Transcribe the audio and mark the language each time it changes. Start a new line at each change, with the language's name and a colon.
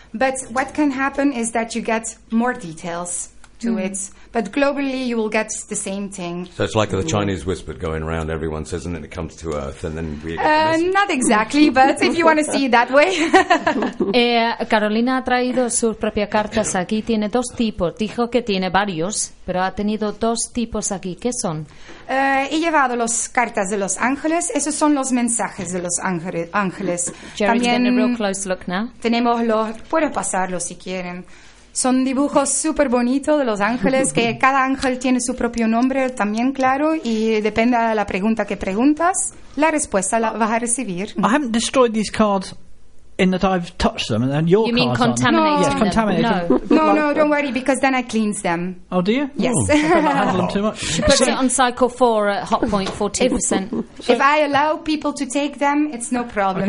English: But what can happen is that you get more details to it. But globally, you will get the same thing. So it's like the Chinese whispered going around, everyone says, and then it comes to Earth, and then we get not exactly, but if you want to see it that way.
Spanish: Carolina ha traído sus propias cartas aquí. Tiene dos tipos. Dijo que tiene varios, pero ha tenido dos tipos aquí. ¿Qué son? He llevado las cartas de los ángeles. Esos son los mensajes de los ángeles.
English: Jerry's getting a real close look now.
Spanish: Tenemos los... Puedo pasarlo si quieren. Son dibujos súper bonitos de los ángeles, que cada ángel tiene su propio nombre también, claro, y depende de la pregunta que preguntas, la respuesta la vas a recibir.
English: I haven't destroyed these cards in that I've touched them, and your you cards mean contaminating yes, them. Contaminating. No, don't worry, because then I cleans them. Oh, do you? Yes. Handle them too much. She puts it on cycle 4 at hot point, 40%. If I allow people to take them, it's no problem.